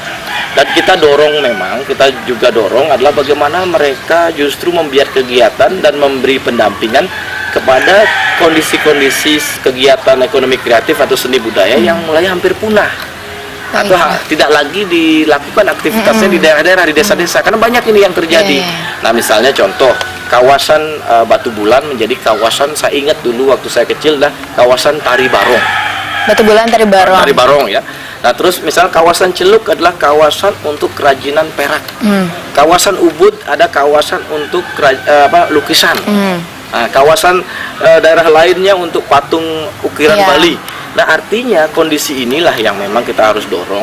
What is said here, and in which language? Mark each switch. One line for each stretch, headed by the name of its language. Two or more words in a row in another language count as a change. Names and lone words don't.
Indonesian: Dan kita juga dorong adalah bagaimana mereka justru membiarkan kegiatan dan memberi pendampingan kepada kondisi-kondisi kegiatan ekonomi kreatif atau seni budaya yang mulai hampir punah. Atau tidak lagi dilakukan aktivitasnya di daerah-daerah, di desa-desa, karena banyak ini yang terjadi. Nah, misalnya contoh kawasan Batu Bulan menjadi kawasan, saya ingat dulu waktu saya kecil, kawasan Tari Barong. Batu Bulan, Tari Barong. Tari Barong ya. Nah, terus misal kawasan Celuk adalah kawasan untuk kerajinan perak. Kawasan Ubud ada kawasan untuk lukisan. Nah, kawasan daerah lainnya untuk patung ukiran Bali. Nah, artinya kondisi inilah yang memang kita harus dorong.